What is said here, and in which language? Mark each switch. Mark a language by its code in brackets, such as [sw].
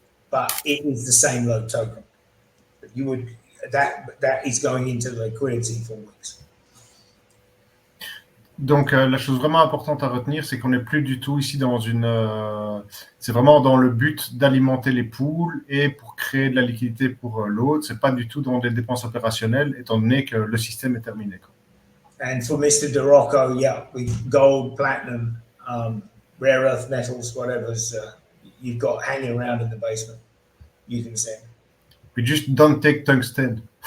[en] But it is the same LOD token. You would that is going into the liquidity for weeks. [fr] Donc la chose vraiment importante à retenir, c'est qu'on n'est plus du tout ici dans c'est vraiment dans le but d'alimenter les pools et pour créer de la liquidité pour l'autre. C'est pas du tout dans des dépenses opérationnelles, étant donné que le système est terminé. [en] And for Mr. DeRocco, yeah, with gold, platinum, rare earth metals, whatever's you've got hanging around in the basement, you can send. We just don't take tungsten.